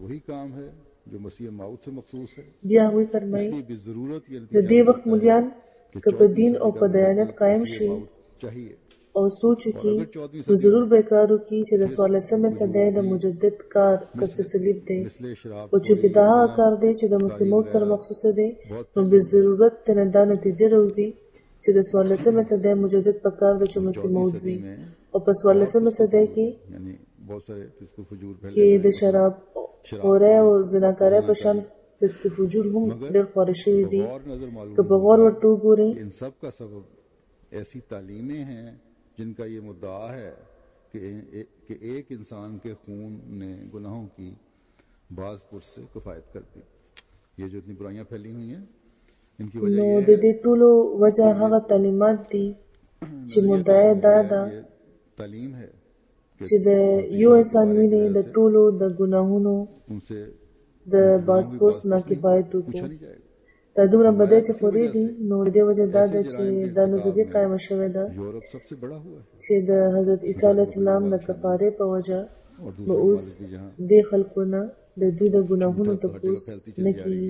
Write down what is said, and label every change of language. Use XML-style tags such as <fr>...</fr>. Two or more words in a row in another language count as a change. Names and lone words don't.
<ps>بیا هغوی فرمایي د دې وخت مولیان که په دین او په دیانت قایم شي او سوچ وکړي نو ضرور به کار وکړي چې د 14مې صدۍ د مجدد کار کسر صلیب دی، او چونکې دا هغه کار دی چې د مسیح موعود سره مخصوصه دی نو به ضرورت تنه دا نتیجه راوځي چې د 14مې صدۍ مجدد په کار دی چې مسیح موعود وي. او په 14مې صدۍ کې د شراب خورۍ او زناکارۍ په شان فسق و فجور هم ډېر خواره شوي دي. که په غور ورته وګورئ</ps> <ur>ایسی تعلیمیں ہیں جن کا یہ مدعا ہے کہ ایک انسان کے خون نے گناہوں کی بعض پرس سے کفایت کر دی. یہ جو اتنی برائیاں پھیلی ہوئی ہیں ان کی وجہ</ur> <ps>نو د دې ټولو وجه هغه تعلیمات دي چې مدعا دا ده</ps> <ur>تعلیم ہے</ur> <ps>چې د یو انسان وینې د ټولو د ګناهونو د بعض پرس نه کفایت وکړي. دا دومره بدی چې خوري دي نو د دې وجه دا ده چې دا نظریه قایمه شوې ده چې د حضرت عیسی</ps> <ar>علیه السلام</ar> <ps>د کفارې په وجه به اوس دې خلکو نه د دوی د ګناهونو تپوس نه کیږي.</ps>